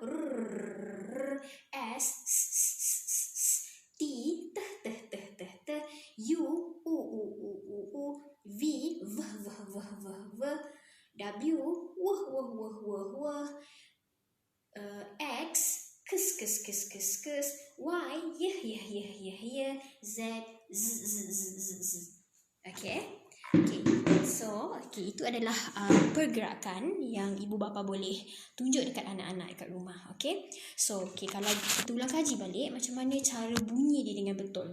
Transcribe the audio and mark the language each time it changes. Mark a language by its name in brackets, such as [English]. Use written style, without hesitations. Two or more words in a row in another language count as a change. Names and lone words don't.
[English] S, T, T, T, T, T, T, U, V, V, V, V, V, V, W, W, W, W, W, X, Kus, Kus, Kus, Kus, Kus, Y, Z, Z, Z, Z, Z, Z. Okay. Okay, so [Malay] itu adalah pergerakan yang ibu bapa boleh tunjuk dekat anak-anak dekat rumah. [English] Okay, so [Malay] kalau kita ulang kaji balik macam mana cara bunyi dia dengan betul.